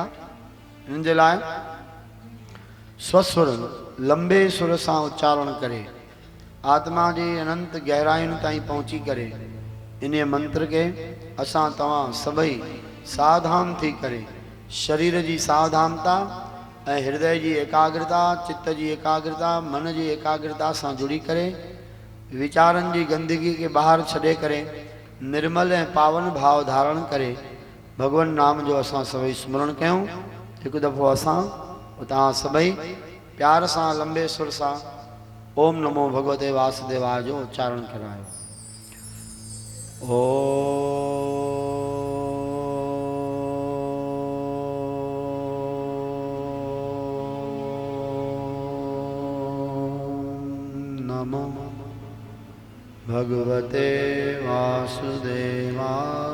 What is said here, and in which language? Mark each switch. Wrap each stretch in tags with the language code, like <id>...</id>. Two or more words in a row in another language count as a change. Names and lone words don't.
<sd>इन जे लाइ स्वसुर लंबे सुर सां उच्चारण करे, आत्मा जी अनंत गहराइयुनि ताईं पहुची करे इन मंत्र के असां तव्हां सभई सावधान थी करे, शरीर जी सावधानता ऐं हृदय जी एकाग्रता, चित्त जी एकाग्रता, मन जी एकाग्रता सां जुड़ी करे, विचारनि जी गंदगी के बाहर छॾे करे, निर्मल ऐं पावन भाव धारण करे भगवान नाम जो असां सभई स्मरण कयूं। हिकु दफ़ो असां तव्हां सभई प्यार सां लंबे सुर सां</sd> <sa>ओम नमो भगवते वासुदेवाय</sa> <sd>जो उच्चारण करायो।</sd> <sa>ओम नमो भगवते वासुदेवाय।</sa>